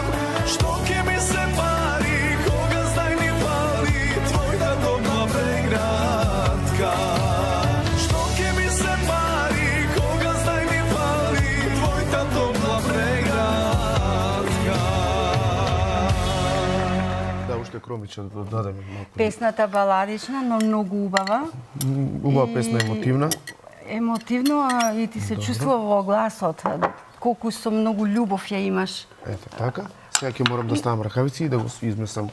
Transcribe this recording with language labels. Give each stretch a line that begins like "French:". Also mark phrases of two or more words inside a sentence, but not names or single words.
Macedonian: Штоке ми се пари, кога знај ми фали, твој та топла прегратка. Штоке ми се пари, кога знај ми фали, твој та топла прегратка. Да, уште кромиче да дадеме малку. Песната баладична, но многу убава. Убава песна, емотивна. Емотивно и ти се чувствува во гласот. Колку со многу љубов ја имаш. Ето така. Сега ќе морам да ставам ракавици и да го измесам.